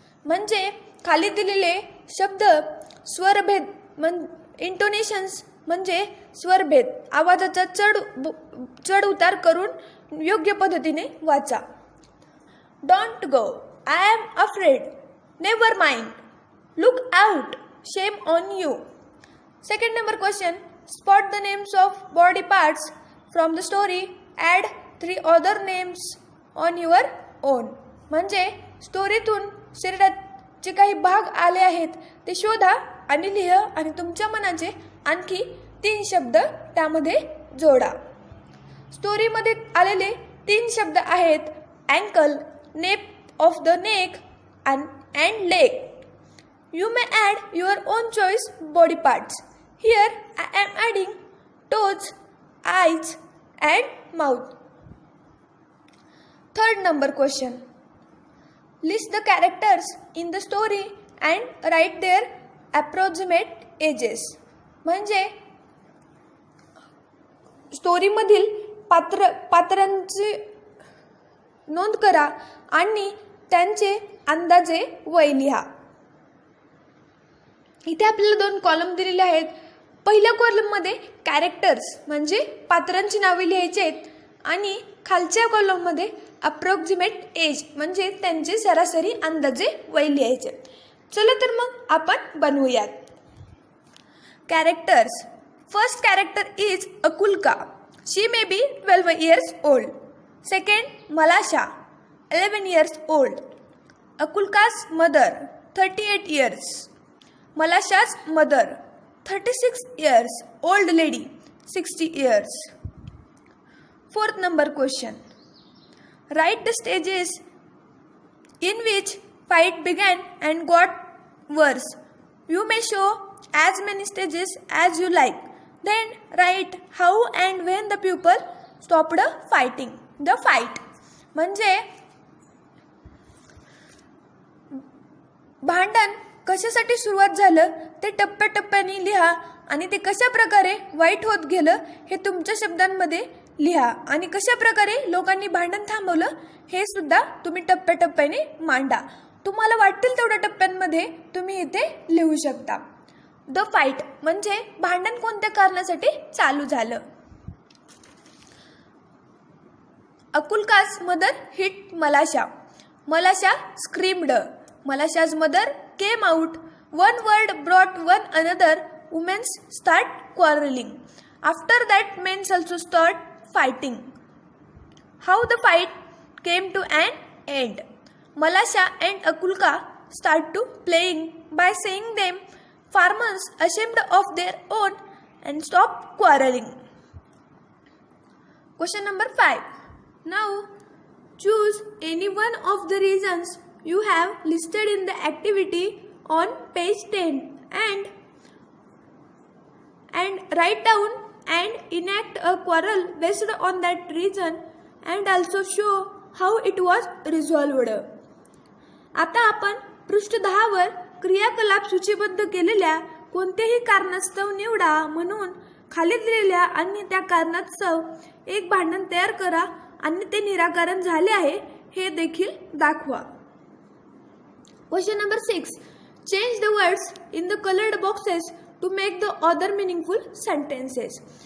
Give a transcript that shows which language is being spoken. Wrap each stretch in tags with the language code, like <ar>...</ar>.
<mr>म्हणजे खाली दिलेले शब्द स्वरभेद इंटोनेशन्स म्हणजे स्वरभेद आवाजाचा चढ उतार करून योग्य पद्धतीने वाचा.</mr> <en>Don't go, I am afraid, never mind, look out, shame on you. Second number question. Spot the names of body parts from the story. Add 3 other names on your own.</en> <mr>म्हणजे स्टोरीतून शरीराचे काही भाग आले आहेत ते शोधा आणि लिहा आणि तुमच्या मनाचे आणखी 3 शब्द त्यामध्ये जोडा. स्टोरीमध्ये आलेले 3 शब्द आहेत</mr> <en>Ankle, nape of the neck and leg. You may add your own choice body parts. Here I am adding toes, eyes and mouth. Third number question. List the characters in the story and write their approximate ages.</en> <mr>म्हणजे स्टोरीमधील पात्रांची नोंद करा आणि त्यांचे अंदाजे वय लिहा. इथे आपल्याला 2 कॉलम दिलेले आहेत. पहिल्या कॉलममध्ये कॅरेक्टर्स म्हणजे पात्रांची नावे लिहायची आहेत आणि खालच्या कॉलममध्ये अप्रॉक्सिमेट एज म्हणजे त्यांचे सरासरी अंदाजे वय लिहायचे. चला तर मग आपण बनवूयात. Characters.</mr> <en>First character is Akulka. She may be 12 years old. Second Malasha, 11 years old. Akulka's mother, 38 years. Malasha's mother, 36 years, old lady, 60 years. Fourth number question. Write the stages in which fight began and got worse. You may show as many stages as you like. Then write how and when the pupil stopped fighting. The fight.</en> <mr>म्हणजे भांडण कशासाठी सुरुवात झालं ते टप्प्याटप्प्याने लिहा आणि ते कशा प्रकारे वाईट होत गेलं हे तुमच्या शब्दांमध्ये लिहा आणि कशा प्रकारे लोकांनी भांडण थांबवलं हे सुद्धा तुम्ही टप्प्याटप्प्याने मांडा. तुम्हाला वाटतील तेवढ्या टप्प्यांमध्ये तुम्ही इथे लिहू शकता. द फाईट म्हणजे भांडण कोणत्या कारणासाठी चालू झालं.</mr> <en>Akulka's mother hit Malasha. Malasha screamed. Malasha's mother came out. One word brought one another. Women start quarreling. After that, men also start fighting. How the fight came to an end. Malasha and Akulka start to playing by saying them farmers ashamed of their own and stop quarreling. Question number 5. Now choose any one of the reasons you have listed in the activity on page 10 and write down and enact a quarrel based on that reason and also show how it was resolved.</en> <mr>आता आपण पृष्ठ 10 वर क्रियाकलाप सूचीबद्ध केलेल्या कोणत्याही कारणास्तव निवडा म्हणून खाली दिलेल्या आणि त्या कारणास्तव एक भांडण तयार करा आणि ते निराकरण झाले आहे हे देखील दाखवा.</mr> <en>Question number 6. Change the words in the colored boxes to make the other meaningful sentences.</en>